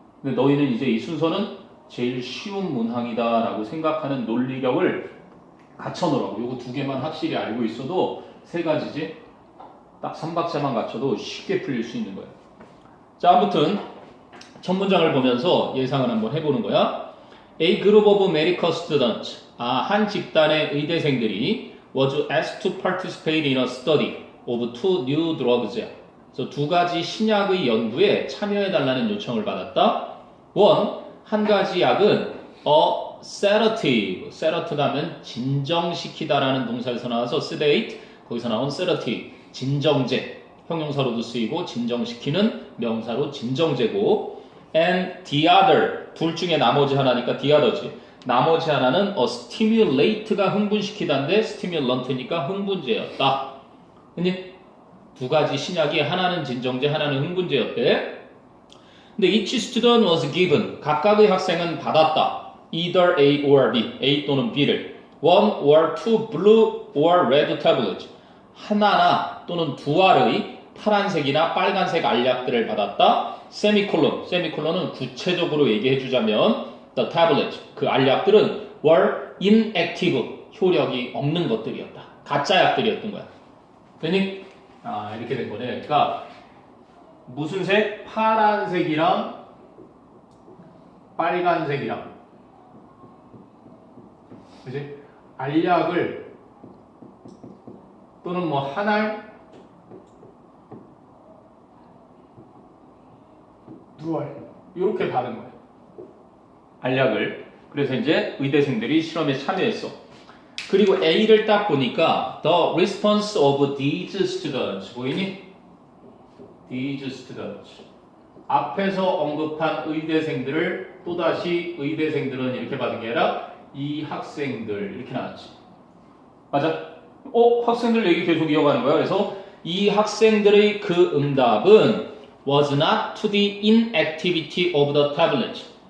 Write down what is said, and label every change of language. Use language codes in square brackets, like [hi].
[ko] 근데 너희는 이제 이 순서는 제일 쉬운 문항이다 라고 생각하는 논리력을 갖춰놓으라고. 요거 2개만 확실히 알고 있어도 3가지지. 딱 3박자만 갖춰도 쉽게 풀릴 수 있는 거야. 자, 아무튼 첫 문장을 보면서 예상을 한번 해보는 거야. [en] A group of medical students, [ko] 한 집단의 의대생들이 [en] was asked to participate in a study of 2 new drugs. [ko] 그래서 2가지 신약의 연구에 참여해달라는 요청을 받았다. 한 가지 약은 a sedative, sedative 하면 진정시키다라는 동사에서 나와서 sedate, 거기서 나온 sedative, 진정제, 형용사로도 쓰이고 진정시키는 명사로 진정제고 [en] and the other, [ko] 둘 중에 나머지 하나니까 the other지. 나머지 하나는 stimulate가 흥분시키다인데 stimulant니까 흥분제였다. 근데 2가지 신약이 하나는 진정제, 하나는 흥분제였대. 근데 [en] each student was given, [ko] 각각의 학생은 받았다. [en] either A or B, [ko] A 또는 B를. [en] 1 or 2 blue or red tablets, [ko] 하나나 또는 2알의 파란색이나 빨간색 알약들을 받았다. 세미콜론은 구체적으로 얘기해 주자면 [en] the tablets, [ko] 그 알약들은 [en] were inactive, [ko] 효력이 없는 것들이었다. 가짜 약들이었던 거야. 그러니 이렇게 된 거네. 그러니까 무슨 색? 파란색이랑 빨간색이랑, 그지? 알약을 또는 뭐 한 알, 두 알 이렇게 받은 거야. 알약을. 그래서 이제 의대생들이 실험에 참여했어. 그리고 A를 딱 보니까 [en] the response of these students [ko] 보이니? [en] these students [ko] 앞에서 언급한 의대생들을 또다시 의대생들은 이렇게 받은 게 아니라 이 학생들 이렇게 나왔지. 맞아? 학생들 얘기 계속 이어가는 거야. 그래서 이 학생들의 그 응답은 [en] was not to the inactivity of the tablet.